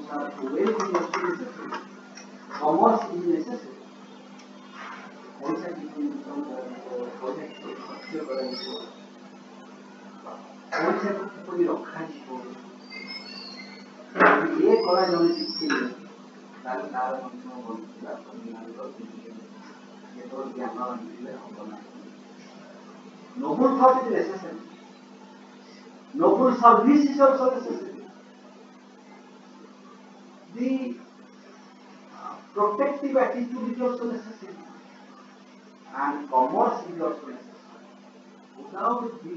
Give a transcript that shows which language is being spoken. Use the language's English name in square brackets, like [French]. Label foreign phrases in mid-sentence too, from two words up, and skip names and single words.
[English] commerce is necessary. [Odia] କିପରି ରଖାଯିବ ଏ କଳା ଜଣେ ଶିଖିଲେ ତାହେଲେ ତାର ମଧ୍ୟ ବଞ୍ଚିବା କେବଳ ଜ୍ଞାନ ଆଣିଥିଲେ ହବ ନାହିଁ। [English] Noble thought is necessary. Noble service is also necessary. The protective attitude is also necessary. And commerce is also necessary.